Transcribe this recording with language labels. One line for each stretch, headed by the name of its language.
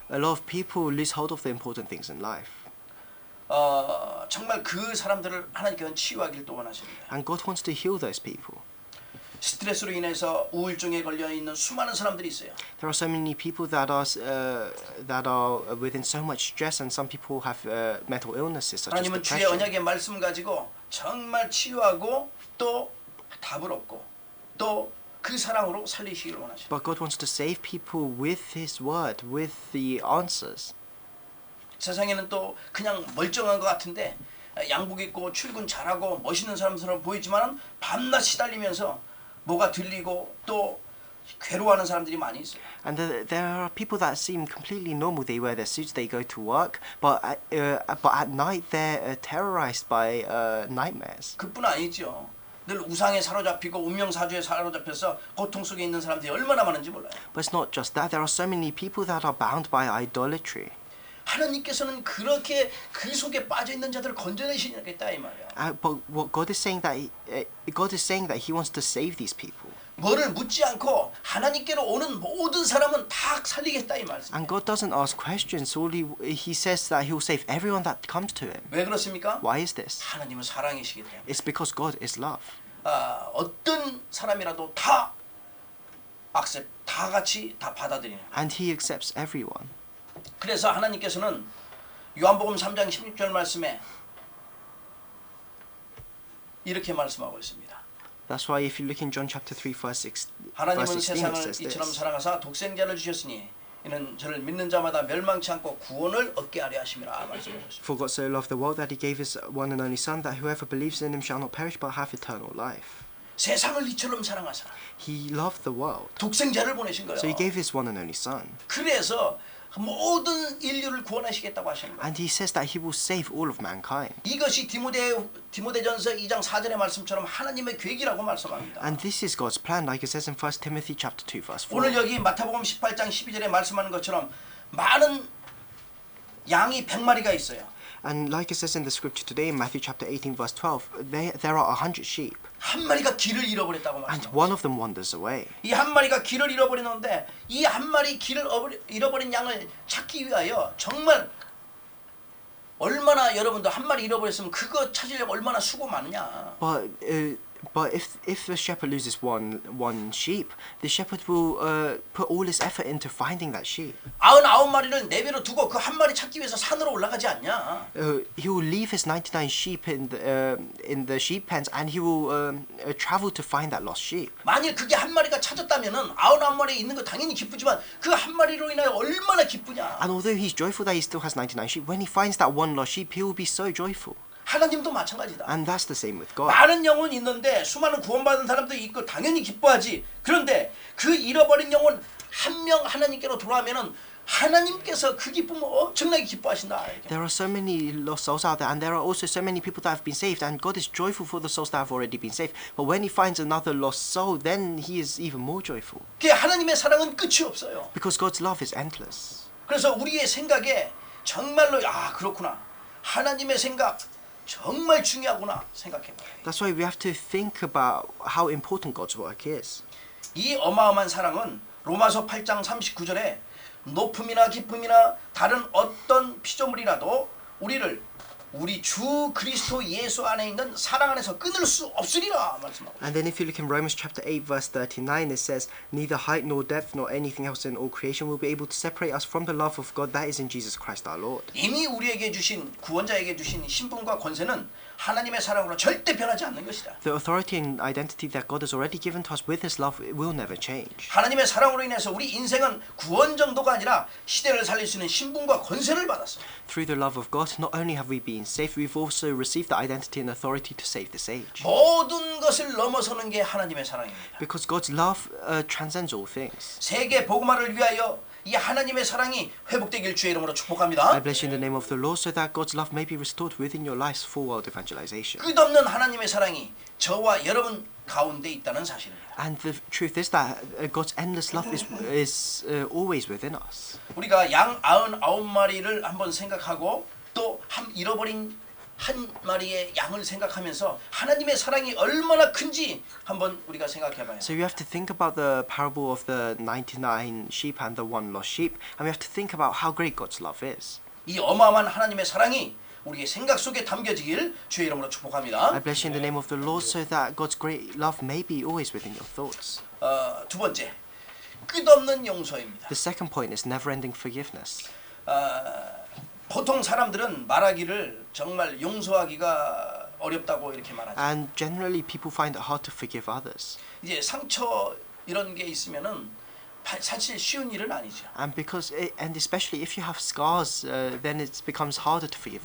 English: A lot of people lose hold of the important things in life.
Korean: 정말 그 사람들을 하나님께서는 치유하기를 또 원하십니다.
English: And God wants to heal those people.
Korean: 스트레스로 인해서 우울증에 걸려 있는 수많은 사람들이 있어요.
English: There are so many people that are within so much stress, and some people have mental illnesses such as
Korean: 하나님은 주의
English: depression.
Korean: 언약의 말씀을 가지고 정말 치유하고 또 답을 얻고 또 그 사랑으로 살리시기를 원하십니다.
English: But God wants to save people with His word, with the answers.
Korean: 세상에는 또 그냥 멀쩡한 것 같은데 양복 입고 출근 잘하고 멋있는 사람처럼 보이지만 밤낮 시달리면서 뭐가 들리고 또 괴로워하는 사람들이 많이 있어요.
English: And there are people that seem completely normal. They wear their suits, they go to work, but at night they're terrorized by nightmares.
Korean: 그뿐 아니죠. 늘 우상에 사로잡히고 운명사주에 사로잡혀서 고통 속에 있는 사람들이 얼마나 많은지 몰라요.
English: But it's not just that. There are so many people that are bound by idolatry.
Korean: 하나님께서는 그렇게 그 속에 빠져 있는 자들을 건져내시겠다 이 말이에요.
English: But what God is saying that He wants to save these people.
Korean: 뭐를 묻지 않고 하나님께로 오는 모든 사람은 다 살리겠다 이 말씀.
English: And God doesn't ask questions. All He says that He will save everyone that comes to Him.
Korean: 왜 그렇습니까?
English: Why is this?
Korean: 하나님은 사랑이시기 때문에.
English: It's because God is love.
Korean: 어떤 사람이라도 다 같이 다 받아들이는.
English: And He accepts everyone.
Korean: 그래서 하나님께서는 요한복음 3장 16절 말씀에 이렇게 말씀하고 있습니다.
English: That's why if you look in John chapter 3 verse 16,
Korean: 하나님은
English: it
Korean: 세상을
English: says
Korean: 이처럼
English: this.
Korean: 사랑하사 독생자를 주셨으니 이는 저를 믿는 자마다 멸망치 않고 구원을 얻게 하려 하심이라 말씀하셨습니다.
English: For God so loved the world that He gave His one and only Son, that whoever believes in Him shall not perish but have eternal life.
Korean: 세상을 이처럼 사랑하사
English: He loved the world.
Korean: 독생자를 보내신 거예요.
English: So He gave His one and only Son.
Korean: 그래서 모든 인류를 구원하시겠다고 하시는 거예요.
English: And He says that He will save all of mankind.
Korean: 이것이 디모데전서 2장 4절의 말씀처럼 하나님의 계획이라고 말씀합니다.
English: And this is God's plan, like it says in 1 Timothy chapter 2 verse 4.
Korean: 오늘 여기 마태복음 18장 12절에 말씀하는 것처럼 많은 양이 100마리가 있어요.
English: And like it says in the scripture today in Matthew chapter 18 verse 12, there are 100 sheep,
Korean: 한 마리가 길을 잃어버렸다고
English: and
Korean: 말씀합니다.
English: one of them wanders away.
Korean: 이 한 마리가 길을 잃어버리는데 이 한 마리 길을 잃어버린 양을 찾기 위하여 정말 얼마나 여러분도 한 마리 잃어버렸으면 그거 찾으려고 얼마나 수고 많으냐.
English: But if the shepherd loses one sheep, the shepherd will put all his effort into finding that sheep.
Korean: 99마리를 내버려 두고 그 한 마리 찾기 위해서 산으로 올라가지 않냐.
English: He will leave his 99 sheep in the sheep pens, and he will travel to find that lost sheep.
Korean: 만일 그게 한 마리가 찾았다면은 99마리에 있는 거 당연히 기쁘지만 그 한 마리로 인하여 얼마나 기쁘냐.
English: And although he's joyful that he still has 99 sheep, when he finds that one lost sheep, he will be so joyful.
Korean: 하나님도 마찬가지다.
English: And that's the same with God.
Korean: 많은 영혼이 있는데 수많은 구원받은 사람들이 있고 당연히 기뻐하지. 그런데 그 잃어버린 영혼 한 명 하나님께로 돌아오면은 하나님께서 그 기쁨을 엄청나게 기뻐하신다. 이렇게.
English: There are so many lost souls out there, and there are also so many people that have been saved, and God is joyful for the souls that have already been saved. But when He finds another lost soul, then He is even more joyful.
Korean: 그 하나님의 사랑은 끝이 없어요.
English: Because God's love is endless.
Korean: 그래서 우리의 생각에 정말로 그렇구나. 하나님의 생각 정말 중요하구나 생각해봐요.
English: That's why we have to think about how important God's work is.
Korean: 이 어마어마한 사랑은 로마서 8장 39절에 높음이나 깊음이나 다른 어떤 피조물이라도 우리를 우리 주 그리스도 예수 안에 있는 사랑 안에서 끊을 수 없으리라 말씀하고.
English: And then if you look in Romans chapter 8 verse 39, it says, neither height nor depth nor anything else in all creation will be able to separate us from the love of God that is in Jesus Christ our Lord.
Korean: 이미 우리에게 주신 구원자에게 주신 신분과 권세는 하나님의 사랑으로 절대 변하지 않는 것이다.
English: The authority and identity that God has already given to us with His love it will never change.
Korean: 하나님의 사랑으로 인해서 우리 인생은 구원 정도가 아니라 시대를 살릴 수 있는 신분과 권세를 받았어.
English: Through the love of God, not only have we been saved, we've also received the identity and authority to save this age.
Korean: 모든 것을 넘어서는 게 하나님의 사랑입니다.
English: Because God's love transcends all things.
Korean: 세계 복음화를 위하여 이 하나님의 사랑이 회복되길 주의 이름으로
English: I
Korean: 축복합니다.
English: bless you in the name of the Lord so that God's love may be restored within your lives for world evangelization.
Korean: 끝없는 하나님의 사랑이 저와 여러분 가운데 있다는 사실입니다.
English: And the truth is that God's endless love is always within us.
Korean: 우리가 양 99마리를 한번 생각하고 또 잃어버린 한 마리의 양을 생각하면서 하나님의 사랑이 얼마나 큰지 한번 우리가 생각해봐요.
English: So you have to think about the parable of the 99 sheep and the one lost sheep, and we have to think about how great God's love is.
Korean: 이 어마어마한 하나님의 사랑이 우리의 생각 속에 담겨지길 주의 이름으로 축복합니다.
English: I bless you in the name of the Lord so that God's great love may be always within your thoughts.
Korean: 두 번째, 끝없는 용서입니다.
English: The second point is never-ending forgiveness.
Korean: 보통 사람들은 말하기를 정말 용서하기가 어렵다고 이렇게 말하죠.
English: And generally people find it hard to forgive others.
Korean: 이제 상처 이런 게 있으면은 사실 쉬운 일은 아니죠.
English: And and especially if you have scars, then it becomes harder to forgive